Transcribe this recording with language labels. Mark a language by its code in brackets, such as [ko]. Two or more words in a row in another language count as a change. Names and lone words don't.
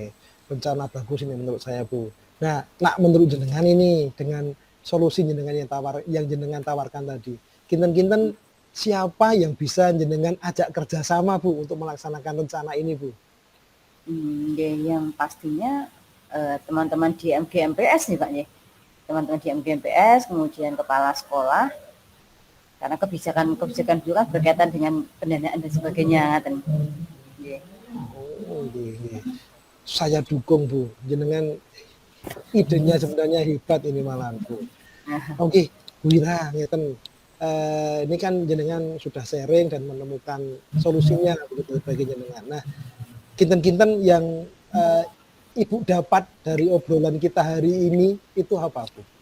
[id] Rencana bagus ini menurut saya, Bu. Nah, nak menurut jenengan ini dengan solusi jenengan yang jenengan tawarkan tadi, kinten-kinten siapa yang bisa jenengan ajak kerjasama Bu untuk melaksanakan rencana ini Bu? Ya, yang pastinya teman-teman di MGMPS nih Pak ya. Teman-teman di MGMPS, kemudian kepala sekolah, karena kebijakan dulu kan berkaitan dengan pendanaan dan sebagainya kan. [jv] Oh, nggih nggih. [id] Saya dukung Bu, jenengan idenya sebenarnya hebat ini malah Bu. Oke, Bu Wira, ngeten. Ini kan jenengan sudah sharing dan menemukan solusinya begitu bagi jenengan. Nah, kinten-kinten yang Ibu dapat dari obrolan kita hari ini itu apa Bu?